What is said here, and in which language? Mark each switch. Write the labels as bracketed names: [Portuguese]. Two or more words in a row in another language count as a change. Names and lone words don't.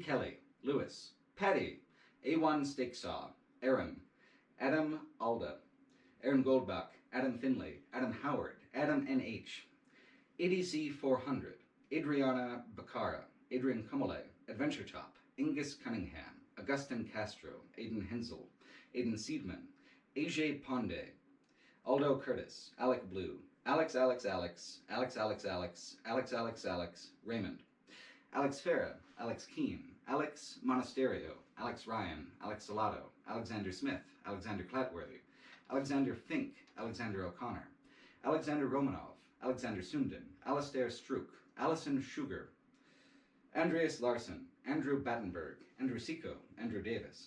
[English] Kelly, Lewis, Patty, A1 Steaksaw, Aaron, Adam Alda, Aaron Goldbach, Adam Finley, Adam Howard, Adam NH, ADC 400, Adriana Bacara, Adrian Kumale, Adventure Top, Ingus Cunningham, Augustin Castro, Aidan Hensel, Aidan Seedman, AJ Ponde, Aldo Curtis, Alec Blue, Alex, Raymond, Alex Farah, Alex Keane, Alex Monasterio, Alex Ryan, Alex Salado, Alexander Smith, Alexander Clatworthy, Alexander Fink, Alexander O'Connor, Alexander Romanov, Alexander Sundin, Alastair Strook, Alison Sugar, Andreas Larson, Andrew Battenberg, Andrew Seco, Andrew Davis,